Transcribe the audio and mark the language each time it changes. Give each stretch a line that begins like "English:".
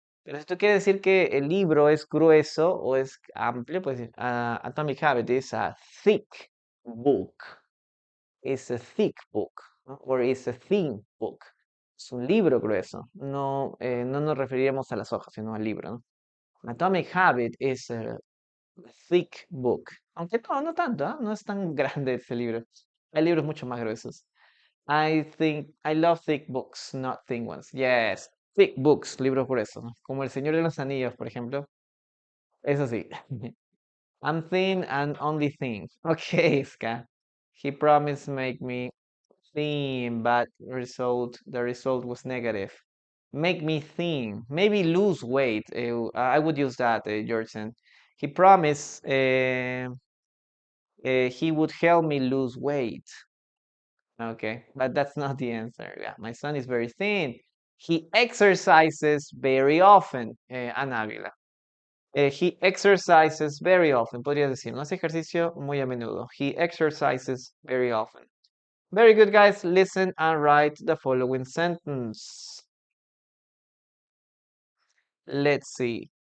Spanish: Pero si esto quiere decir que el libro es grueso o es amplio, pues
English: Atomic Habit is a thick book. It's a thick book, ¿no? Or it's a thin book.
Spanish: Es un libro grueso. No, no nos referiríamos a las hojas, sino al libro, ¿no?
English: Atomic Habit is a thick book.
Spanish: Aunque no, no tanto, ¿ah? No es tan grande ese libro. Hay libros mucho más gruesos.
English: I love thick books, not thin ones. Yes, thick books,
Spanish: libros gruesos,
English: ¿no?
Spanish: Como El Señor de los Anillos, por ejemplo. Eso sí.
English: I'm thin and only thin. Okay, Ska. He promised make me thin, but the result was negative. Make me thin. Maybe lose weight. I would use that, Georgeson. He promised he would help me lose weight. Okay, but that's not the answer. Yeah, my son is very thin. He exercises very often, Ana Ávila. He exercises very often.
Spanish: Podría decir, no hace ejercicio muy a menudo.
English: He exercises very often. Very good, guys. Listen and write the following sentence. Let's see.